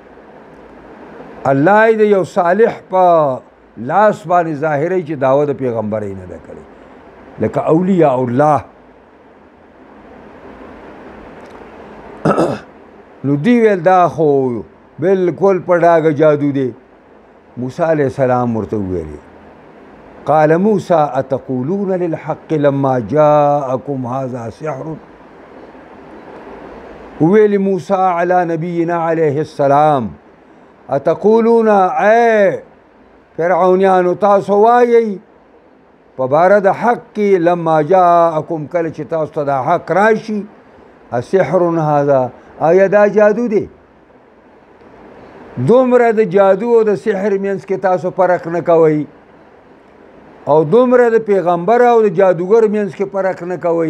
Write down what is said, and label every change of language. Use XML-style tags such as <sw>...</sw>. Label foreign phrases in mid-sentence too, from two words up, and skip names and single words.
<ps>الله دې یو صالح په لاس باندې ظاهري چې دعوه د پیغمبرۍ نه ده کړې، لکه اولیاء الله. نو دی ویل دا خو بالکل په ډاګه جادو دی. موسی علیہ السلام ورته وویلې</ps> <ar>قال موسی اتقولون للحق لما جاءكم هذا سحر.</ar> <ps>وویل موسی علی نبینا علیہ السلام اتقولون اے فرعونیانو تاسو وایئ په باره د حق کې</ps> <ar>لما جاءكم</ar> <ps>کله چې تاسو ته دا حق راشي</ps> <ar>سحر هذا</ar> <ps>آیا دا جادو دی؟ دومره د جادو او د سحر منځ کې تاسو فرق نه کوئ او دومره د پیغمبر او د جادوګر منځ کې فرق نه کوئ.</ps>